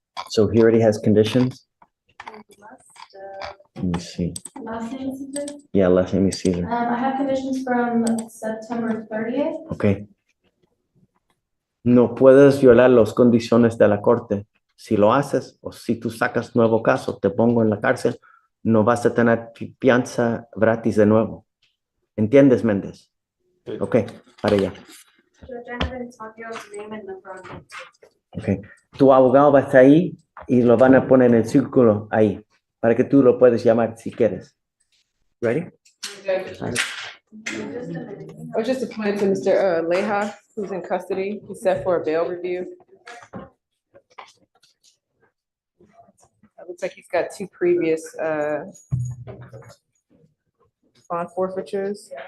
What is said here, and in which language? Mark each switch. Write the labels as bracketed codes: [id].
[en] So he already has conditions? He must, Let me see. last name is Caesar? Yeah, last name is Caesar. I have conditions from September 30th. Ok. [es] No puedes violar las condiciones de la corte. Si lo haces o si tú sacas nuevo caso, te pongo en la cárcel, no vas a tener fianza gratis de nuevo. ¿Entiendes, Méndez? Ok, para allá. [en] Judge, I haven't talked your name and number on it. Ok. [es] Tu abogado va a estar ahí y lo van a poner en el círculo ahí para que tú lo puedes llamar si quieres. [en] Ready? Just a minute. I was just appointed to Mr. Leha, who's in custody. He's set for a bail review. It looks like he's got two previous bond forfeitures.